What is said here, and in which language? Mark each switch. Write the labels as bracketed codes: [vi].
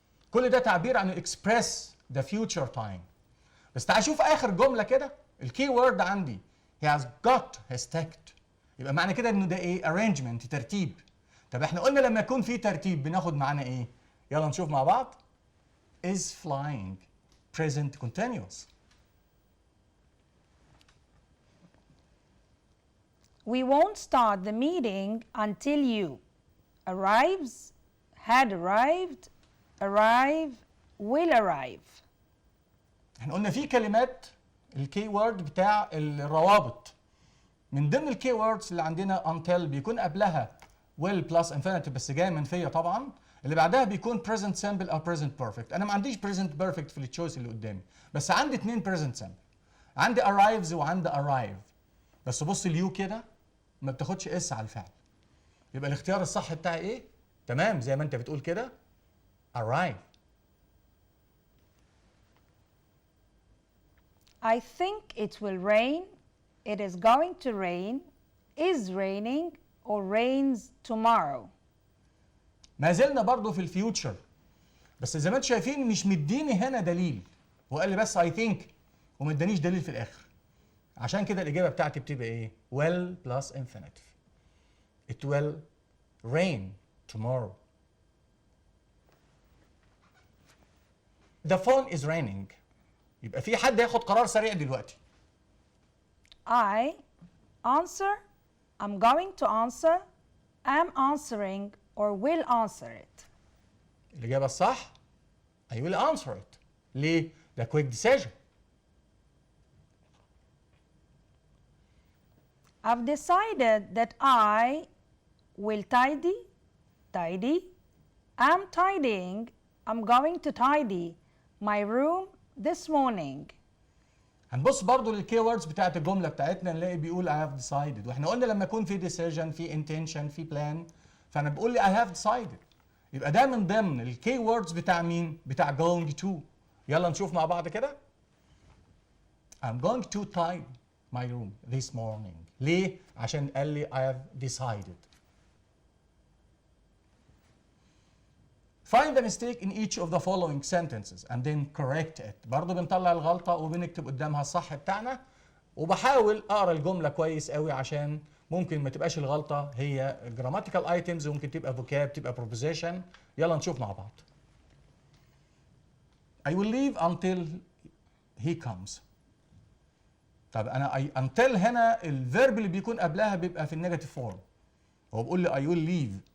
[ar] كل ده تعبير عن [en] express the future time. [ar] بس تعال شوف اخر جمله كده، الكي وورد عندي [en] he has got his ticket. [ar] يبقى معنى كده انه ده ايه؟ arrangement، ترتيب. طب احنا قلنا لما يكون في ترتيب بناخد معانا ايه؟ يلا نشوف مع بعض. [en] is flying present continuous. We won't start the meeting until you arrives, had arrived, arrive, will arrive. [ar] احنا قلنا في كلمات الكي وورد بتاع الروابط. من ضمن الكي ووردز اللي عندنا until بيكون قبلها [en] will plus infinitive [ar] بس جايه منفيه طبعا. اللي بعدها بيكون present simple او present perfect. انا ما عنديش present perfect في التشويس اللي قدامي، بس عندي اتنين present simple. عندي arrives وعندي arrive. بس بص اليو كده ما بتاخدش اس على الفعل. يبقى الاختيار الصح بتاعي ايه؟ تمام زي ما انت بتقول كده arrive. [en] I think it will rain, it is going to rain, is raining, or rains tomorrow. [ar] ما زلنا برضه في الفيوتشر، بس زي ما انتم شايفين مش مديني هنا دليل. هو قال لي بس [en] I think [ar] وما ادانيش دليل في الاخر. عشان كده الاجابه بتاعتي بتبقى ايه؟ [en] will plus infinitive. It will rain tomorrow. The phone is raining. [ar] يبقى في حد هياخد قرار سريع دلوقتي. [en] I answer, I'm going to answer, am answering, or will answer it. [ar] الإجابة الصح [en] I will answer it. [ar] ليه؟ ده [en] quick decision. I've decided that I will tidy, am tidying, I'm going to tidy my room this morning. [ar] هنبص برضو للكي ووردز بتاعت الجملة بتاعتنا نلاقي بيقول [en] I have decided، [ar] واحنا قلنا لما يكون في decision في intention في plan فأنا بقول لي I have decided. يبقى ده من ضمن الكي ووردز بتاع مين؟ بتاع going to. يلا نشوف مع بعض كده. [en] I'm going to tidy my room this morning. [ar] ليه؟ عشان قال لي [en] I have decided. Find the mistake in each of the following sentences and then correct it. [ar] برضه بنطلع الغلطة وبنكتب قدامها الصح بتاعنا، وبحاول أقرأ الجملة كويس قوي عشان ممكن ما تبقاش الغلطة هي [en] grammatical items [ar] وممكن تبقى vocab تبقى preposition. يلا نشوف مع بعض. [en] I will leave until he comes. [ar] طب أنا until هنا الفيرب اللي بيكون قبلها بيبقى في النيجاتيف فورم. هو بيقول لي [en] I will leave